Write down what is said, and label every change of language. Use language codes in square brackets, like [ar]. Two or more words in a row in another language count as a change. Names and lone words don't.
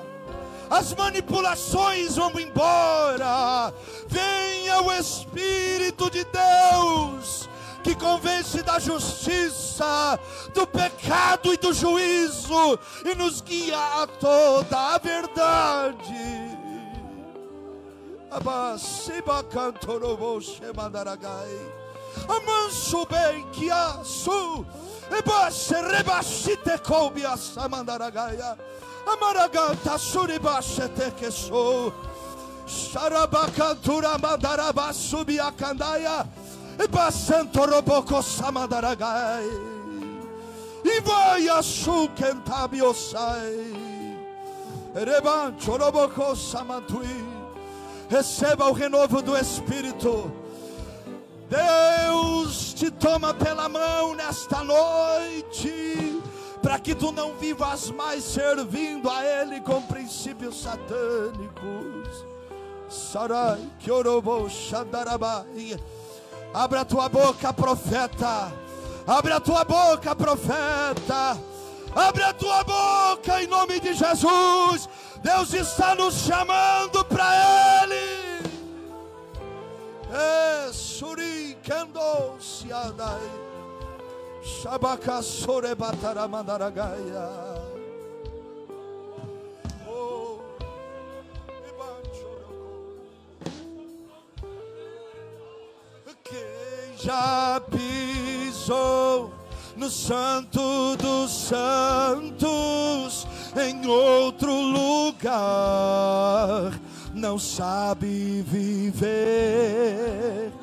[pt] As manipulações vão embora. Venha o Espírito de Deus, que convence da justiça, do pecado e do juízo, e nos guia a toda a verdade. Abasiba cantorobo shemandaragai. Amanso bem que asu. Ebasse rebashite koubia samandaragaia. Amaraganta suribasse te sou. Sharabakantura mandaraba subiakandaia. Basanto roboko samadaragai. E vai a suquentabiosai. Rebancho roboko samantui. Receba o renovo do Espírito. Deus te toma pela mão nesta noite, para que tu não vivas mais servindo a Ele com princípios satânicos. Sarai kiorobo shandarabai. Abra a tua boca, profeta. Abre a tua boca, profeta. Abre a tua boca em nome de Jesus. Deus está nos chamando para Ele. Suri kendo siadai. Shabaka sore batara mandaragaia. Quem já pisou no Santo dos Santos, em outro lugar, não sabe viver.